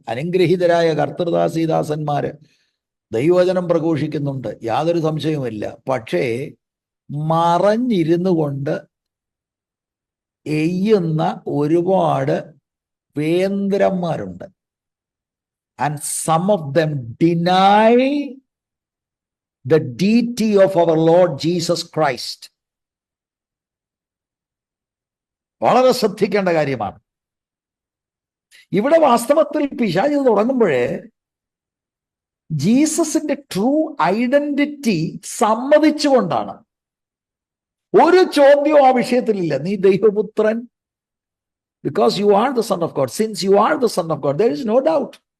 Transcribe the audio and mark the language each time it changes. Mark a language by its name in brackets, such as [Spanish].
[Malayalam] അനുഗ്രഹീതരായ കർത്തൃദാസീദാസന്മാര് ദൈവവചനം പ്രഘോഷിക്കുന്നുണ്ട്, യാതൊരു സംശയവുമില്ല. പക്ഷേ മറഞ്ഞിരുന്നു കൊണ്ട് എയ്യുന്ന ഒരുപാട് വേന്ദ്രന്മാരുണ്ട്. [English] and some of them deny the deity of our Lord Jesus Christ. [Malayalam] വളരെ ശ്രദ്ധിക്കേണ്ട കാര്യമാണ്. ഇവിടെ വാസ്തവത്തിൽ പിശാച് തുടങ്ങുമ്പോഴേ ജീസസിന്റെ ട്രൂ ഐഡന്റിറ്റി സമ്മതിച്ചുകൊണ്ടാണ്. ഒരു ചോദ്യവും ആ വിഷയത്തിലില്ല. നീ ദൈവപുത്രൻ, [English] because you are the son of God. Since you are the son of God, there is no doubt.